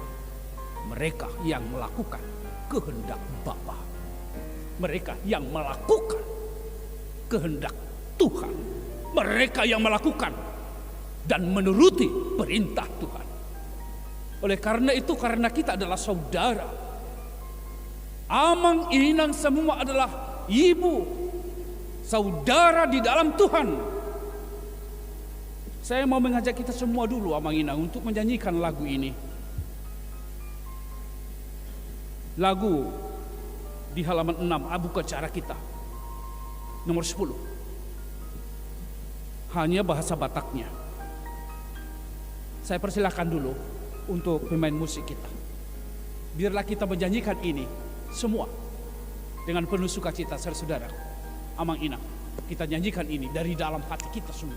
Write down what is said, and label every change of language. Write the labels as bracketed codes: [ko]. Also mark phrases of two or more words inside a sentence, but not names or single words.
[id] Mereka yang melakukan kehendak Bapa. Mereka yang melakukan kehendak Tuhan. Mereka yang melakukan dan menuruti perintah Tuhan. Oleh karena itu, karena kita adalah saudara, [bbc] amang inang [id] semua adalah ibu, saudara di dalam Tuhan. Saya mau mengajak kita semua dulu, [bbc] amang inang, [id] untuk menyanyikan lagu ini. Lagu di halaman 6 buku acara kita, nomor 10. Hanya bahasa Bataknya. Saya persilahkan dulu untuk pemain musik kita. Biarlah kita menyanyikan ini semua dengan penuh sukacita, saudara-saudara. [bbc] Amang inang, [id] kita nyanyikan ini dari dalam hati kita semua.